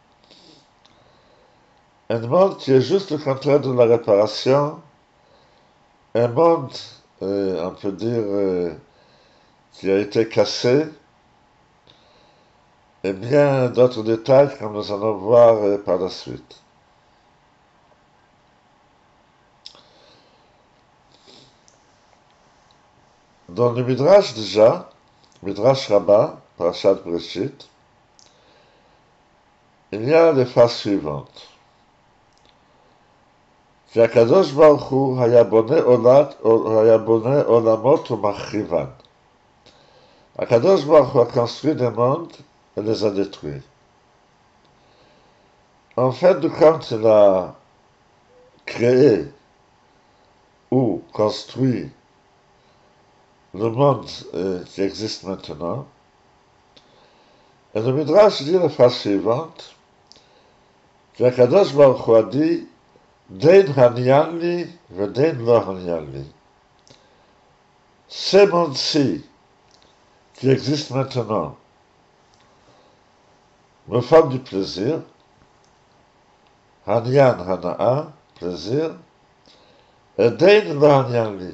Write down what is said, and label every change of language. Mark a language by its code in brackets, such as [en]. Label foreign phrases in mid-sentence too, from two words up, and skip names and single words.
[fr] Un monde qui est juste le contraire de la réparation, un monde, on peut dire, qui a été cassé, et bien d'autres détails comme nous allons voir par la suite. Dans le Midrash déjà, Midrash Rabbah, Parashat Breshit, il y a les phrases suivantes. [he] שהקדוש ברוך הוא היה בונה עולמות ומחריבן. הקדוש ברוך הוא [fr] a construit des mondes et les a détruits. En fait, quand il a créé ou construit le monde qui existe maintenant, et le Midrash dit la phrase suivante, [he] שהקדוש ברוך הוא [fr] a dit [arc] דין הניין לי ודין לא הניין לי. [fr] Ces mondes-ci, qui existent maintenant, me font du plaisir, hanyan, hana'a, plaisir, et [arc] דין לא הניין לי.